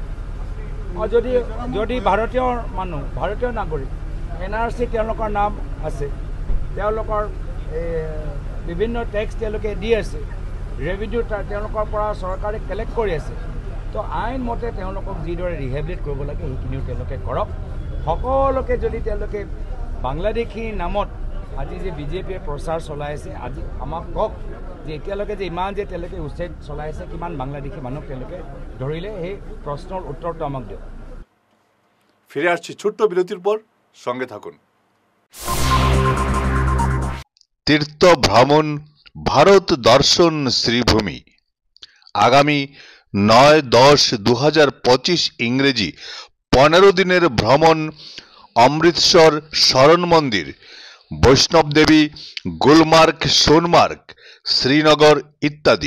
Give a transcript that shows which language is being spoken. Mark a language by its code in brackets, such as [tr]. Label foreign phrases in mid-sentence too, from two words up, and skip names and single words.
[as] আৰু যদি ভাৰতীয় মানুহ, ভাৰতীয় নাগৰিক, NRC তেওঁলোকৰ নাম আছে, তেওঁলোকৰ বিভিন্ন টেক্স তেওঁলোকে দি আছে, ৰেভিনিউ তেওঁলোকৰ পৰা চৰকাৰে কালেক্ট কৰি আছে, তো আইন মতে তেওঁলোকক যিদৰে ৰিহেবিলিট কৰিব লাগে সেইখিনিও তেওঁলোকে কৰক। সকলোকে যদি তেওঁলোকে বাংলাদেশী নামত আজি যে বিজেপিয়ে প্ৰচাৰ চলাই আছে, আজি আমাক কওক যে এতিয়ালৈকে যে ইমান যে তেওঁলোকে উচ্ছেদ চলাই আছে, কিমান বাংলাদেশী মানুহ তেওঁলোকে ধৰিলে, সেই প্ৰশ্নৰ উত্তৰটো আমাক দিয়ক। [bn] ফিরে আসছি ছোট্ট বিরতির পর, সঙ্গে থাকুন। তীর্থ ভ্রমণ ভারত দর্শন শ্রীভূমি আগামী 9-10-2025 ইংরেজি 15 দিনের ভ্রমণ অমৃতসর শরণ মন্দির, বৈষ্ণব দেবী, গুলমার্গ, সোনমার্গ, শ্রীনগর ইত্যাদি।